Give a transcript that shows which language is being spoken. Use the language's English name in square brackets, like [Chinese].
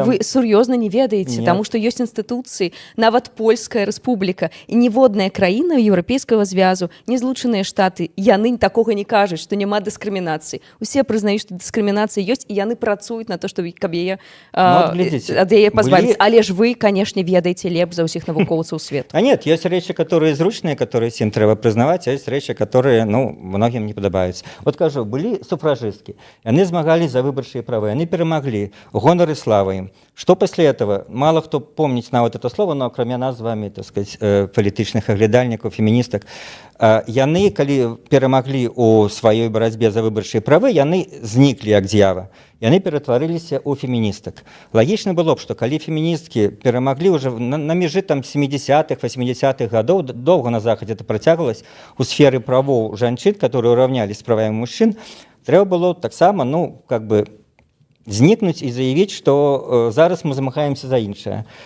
[Belarusian] Вы сур'ёзна не ведаеце, таму што ёсць інстытуцыі, нават Польская рэспубліка і ніводная краіна Еўрапейскага звязу, не злучаныя штаты, яны такога не кажуць, што няма дыскрымінацыі. Усе прызнаюць, што дыскрымінацыя ёсць, і яны працуюць на то, што каб яе ад яе пазбавіць. Але ж вы, канешне, ведаеце лепш за ўсіх навукоўцаў свету. [Russian] А нет, [Belarusian] ёсць рэчы, [Russian] которые зручныя, которые всем треба признавать, а есть речи, которые, ну, многим не подобаются. Вот кажу, были суфражистки, они змагались за выборчие права, они перемогли, гонор и слава им. Что после этого? Мало кто помнит на вот это слово, но кроме нас с вами, так сказать, политичных оглядальников, феминисток, яны, калі перемогли у своей борьбе за выборчие права, [Belarusian] яны зниклі як дзява. Яны ператварыліся ў феміністак. Лагічна было б, што калі феміністкі перамаглі ўжо на межы там 70-х, 80-х гадоў, доўга на Захадзе это працягвалася, у сферы правоў жанчын, [Russian] которые уравнялись с правами мужчин, [Belarusian] трэба было таксама, ну, как бы, знікнуць і заявіць, што зараз мы замахаемся за іншае.